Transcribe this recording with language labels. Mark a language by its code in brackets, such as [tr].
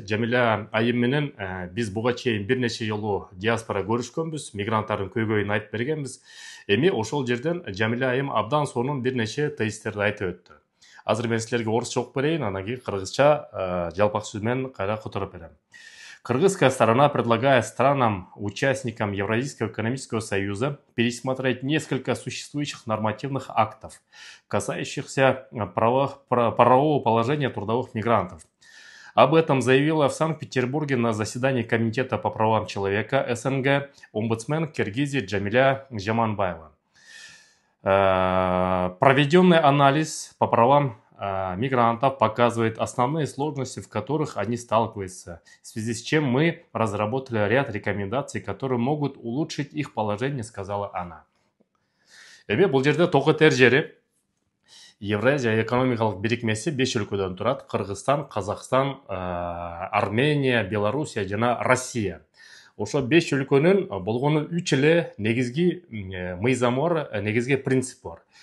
[ky] Жамиля айым менен биз буга чейин бир нече жолу диаспора көрүшкөнбүз, мигранттардын көйгөйүн айтып бергенбиз. Эми ошол жерден Жамиля айым абдан сонун бир нече тезистерди айтып өттү. Азыр мен силерге орусча окуп берейин, анан кийин кыргызча жалпак сөз менен кайра которуп берем. [ru] Кыргызская сторона предлагает странам-участникам Евразийского экономического союза пересмотреть несколько существующих нормативных актов, касающихся правового положения трудовых мигрантов. Об этом заявила в Санкт-Петербурге на заседании Комитета по правам человека СНГ омбудсмен Киргизии Джамиля Жаманбаева. Проведенный анализ по правам мигрантов показывает основные сложности, в которых они сталкиваются, в связи с чем мы разработали ряд рекомендаций, которые могут улучшить их положение, сказала она. [ky] Бул жерде токотер жери Евразия экономикалык бирикмеси 5 өлкөдөн турат: Кыргызстан, Казакстан, Армения, Белоруссия жана Россия. Ошо 5 өлкөнүн болгону 3 эле негизги мыйзамы бар, негизги принцип бар.